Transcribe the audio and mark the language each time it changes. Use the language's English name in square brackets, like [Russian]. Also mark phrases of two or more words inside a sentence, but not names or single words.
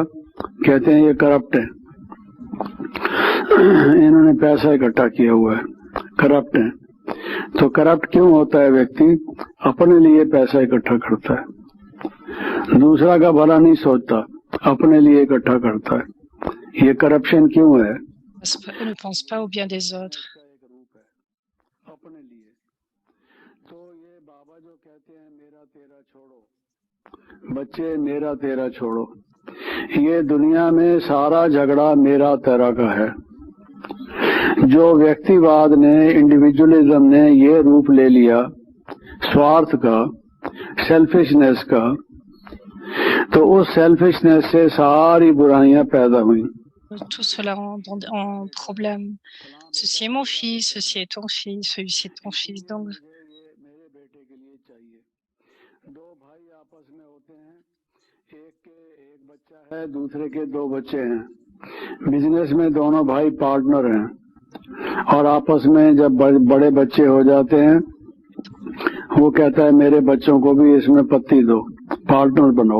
[Hindi] कहते हैं ये करप्ट है, इन्होंने पैसा इकट्ठा किया हुआ है, करप्ट है। तो करप्ट क्यों होता है? व्यक्ति अपने लिए पैसा इकट्ठा करता है, दूसरा का भला नहीं सोचता, अपने लिए इकट्ठा करता है। ये करप्शन क्यों है? [French] Ne pense pas au bien des autres. [Hindi] अपने लिए। तो ये बाबा जो कहते हैं मेरा तेरा छोड़ो, बच्चे मेरा तेरा छोड़ो, ये दुनिया में सारा झगड़ा मेरा तेरा का है। जो व्यक्तिवाद ने, इंडिविजुअलिज्म ने ये रूप ले लिया स्वार्थ का, सेल्फिशनेस का, तो उस सेल्फिशनेस से सारी बुराइयां पैदा हुई। [French] Tout cela en problème. Ceci est mon fils, ceci est ton fils, celui-ci est ton fils. Donc, [Hindi] मेरे बेटे के लिए चाहिए। दो भाई आपस में होते हैं, एक के एक बच्चा है, दूसरे के दो बच्चे हैं। बिजनेस में दोनों भाई पार्टनर हैं और आपस में जब बड़े बच्चे हो जाते हैं, वो कहता है मेरे बच्चों को भी इसमें पत्ती दो, पार्टनर बनाओ।